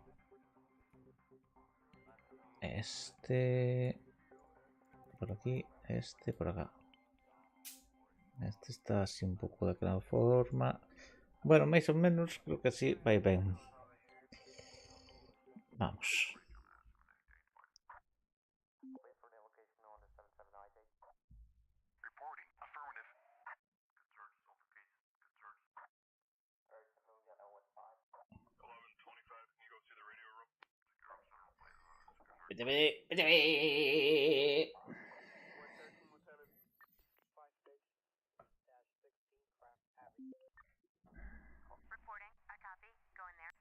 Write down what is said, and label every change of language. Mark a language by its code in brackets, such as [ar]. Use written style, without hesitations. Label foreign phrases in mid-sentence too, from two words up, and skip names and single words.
[es] Este por aquí, este por acá. [gl] Este está así un pouco daquela forma. Bueno, máis ou menos, creo que así vai ben. Vamos. [en] Reporting. Affirmative. Good search. Solve the case. Good search. Alright, so we got 11-5. 11-25, can you go to the radio room? Reporting. I copy. Go in there.